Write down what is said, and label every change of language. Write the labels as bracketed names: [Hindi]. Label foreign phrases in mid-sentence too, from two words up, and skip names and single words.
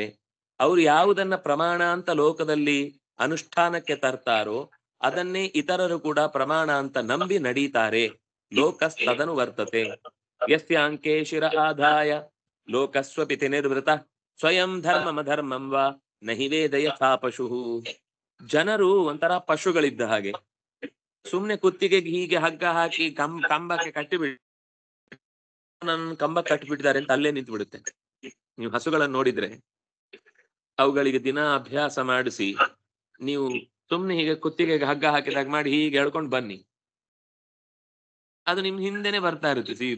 [Kannada] ಅವರು ಯಾವುದನ್ನ ಪ್ರಮಾಣ ಅಂತ ಲೋಕದಲ್ಲಿ ಅನುಷ್ಠಾನಕ್ಕೆ ತರ್ತಾರೋ ಅದನ್ನೇ ಇತರರು ಕೂಡ ಪ್ರಮಾಣ ಅಂತ ನಂಬಿ ನಡೀತಾರೆ. [Sanskrit] ಲೋಕಸ್ತದನು ವರ್ತತೆ. ಯಸ್ಯಾಂಕೆ ಶಿರ ಆದಾಯ ಲೋಕಸ್ವಪಿತಿ ನಿರ್ವೃತ ಸ್ವಯಂ ಧರ್ಮಮಧರ್ಮಂ ವಾ ನಹಿ ವೇದ ಯಥಾ ಪಶು. [Kannada] ಜನರು ಒಂಥರ ಪಶುಗಳಿದ್ದ ಹಾಗೆ, ಸುಮ್ನೆ ಕುತ್ತಿಗೆಗೆ ಹೀಗೆ ಹಗ್ಗ ಹಾಕಿ ಕಂಬಕ್ಕೆ ಕಟ್ಟಿಬಿಟ್ಟು ನನ್ನ ಕಂಬ ಕಟ್ಟಿಬಿಟ್ಟಿದ್ದಾರೆ ಅಂತ ಅಲ್ಲೇ ನಿಂತು ಬಿಡುತ್ತೆ. ನೀವು ಹಸುಗಳನ್ನು ನೋಡಿದ್ರೆ ಅವುಗಳಿಗೆ ದಿನ ಅಭ್ಯಾಸ ಮಾಡಿಸಿ ನೀವು ಸುಮ್ನೆ ಹೀಗೆ ಕುತ್ತಿಗೆಗೆ ಹಗ್ಗ ಹಾಕಿದಾಗ ಮಾಡಿ ಹೀಗೆ ಎಳ್ಕೊಂಡು ಬನ್ನಿ, ಅದು ನಿಮ್ ಹಿಂದೆನೆ ಬರ್ತಾ ಇರುತ್ತೆ ಸೀದಾ.